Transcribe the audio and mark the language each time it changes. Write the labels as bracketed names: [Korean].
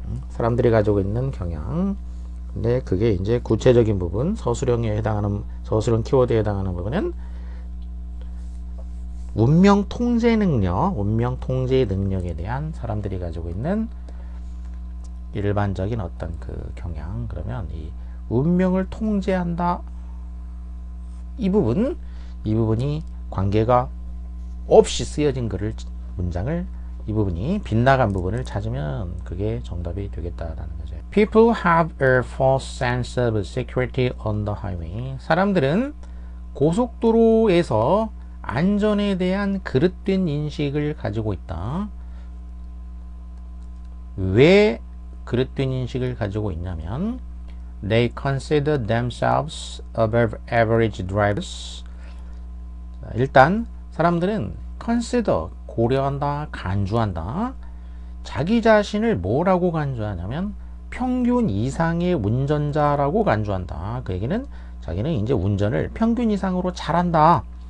[Korean] 사람들이 가지고 있는 경향. 근데 그게 이제 구체적인 부분, 서술형에 해당하는, 서술형 키워드에 해당하는 부분은 운명 통제 능력에 대한 사람들이 가지고 있는 일반적인 어떤 그 경향. 그러면 이 운명을 통제한다, 이 부분이 관계가 없이 쓰여진 문장을, 이 부분이 빗나간 부분을 찾으면 그게 정답이 되겠다라는 거죠. [English] People have a false sense of security on the highway. [Korean] 사람들은 고속도로에서 안전에 대한 그릇된 인식을 가지고 있다. 왜 그릇된 인식을 가지고 있냐면 [English] They consider themselves above average drivers. [Korean] 일단 사람들은 consider, 고려한다, 간주한다. 자기 자신을 뭐라고 간주하냐면 평균 이상의 운전자라고 간주한다. 그 얘기는 자기는 이제 운전을 평균 이상으로 잘한다.